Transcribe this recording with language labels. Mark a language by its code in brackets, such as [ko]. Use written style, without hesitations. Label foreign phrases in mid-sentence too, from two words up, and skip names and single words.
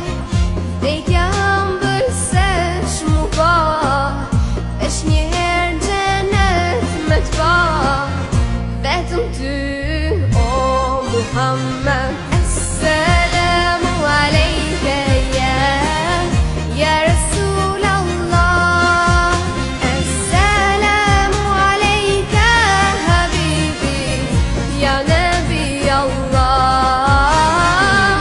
[sq] Vdekja ëmbël se shmu pa, veç një herë xhenet me t'pa. Vetëm ty o Muhammed. [ar] السلام عليك يا رسول الله. السلام عليك حبيبي يا نبي الله.